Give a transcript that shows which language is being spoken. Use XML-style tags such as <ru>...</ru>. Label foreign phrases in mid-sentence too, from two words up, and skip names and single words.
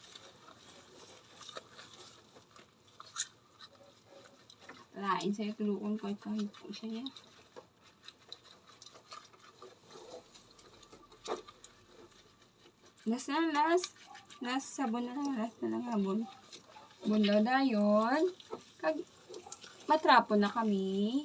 <hil>Lain sa'yo</hil> <tl>tulungan ko kahit po siya.</tl> <hil>Last sabon na lang. Last na lang habon. Bundaw dayon. Kag matrapo na kami.</hil>